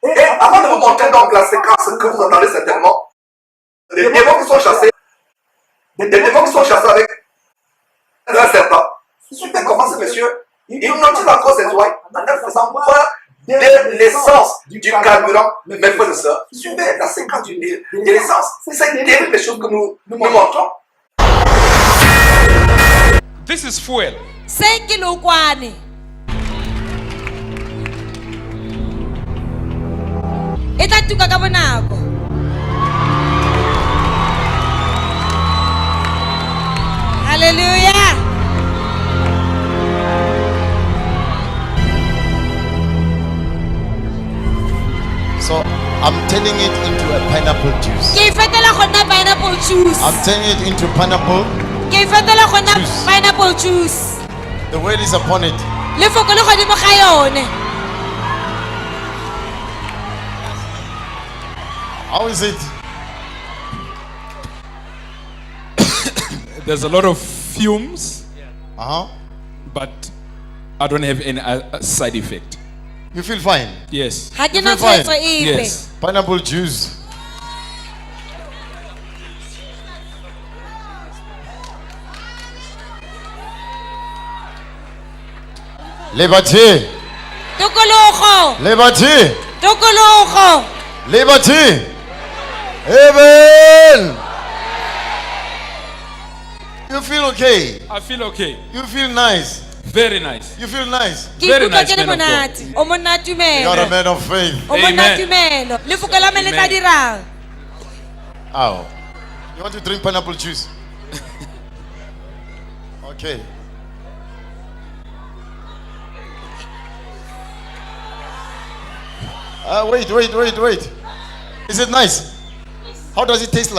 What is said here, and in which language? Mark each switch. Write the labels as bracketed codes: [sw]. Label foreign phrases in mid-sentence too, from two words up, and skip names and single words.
[fr] Et avant de vous montrer donc la séquence que vous entendez certainement, des démons qui sont chassés, avec un serpent. Suivez comment ce monsieur, il note encore ses oreilles en faisant voir de l'essence du carburant. Mes frères et sœurs, suivez la séquence de l'essence. C'est terrible les choses que nous montrons. [en] This is fuel. [tn] Sengilokwani. Ita tuka ka bonako. [en] Hallelujah. So I'm turning it into a pineapple juice. [tn] Ke fetela go nna [en] pineapple juice. I'm turning it into pineapple. [tn] Ke fetela go nna [en] Juice. pineapple juice. The word is upon it. [tn] Lefoko le godimo ga yone. [en] How is it? There's a lot of fumes, but I don't have any side effect. You feel fine? Yes. [tn] Ga ke [en] You [tn] na [en] feel fine? [tn] tshwaetso epe. [en] Yes. Pineapple juice. Liberty. [tn] Tokologo. [en] Liberty. [tn] Tokologo. [en] Liberty. Heaven. You feel okay? I feel okay. You feel nice? Very nice. You feel nice? [tn] Ke [en] Very [tn] ikutlwa [en] nice [tn] ke le [en] man of God. [tn] monate. O monna [en] You are a [tn] tumelo. [en] man of faith. [tn] O monna [en] Amen. [tn] tumelo. Lefoko la me le tla [en] Amen. [tn] dirang. Ow. [en] You want to drink pineapple juice? Okay. Wait. Is it nice? How does it taste like?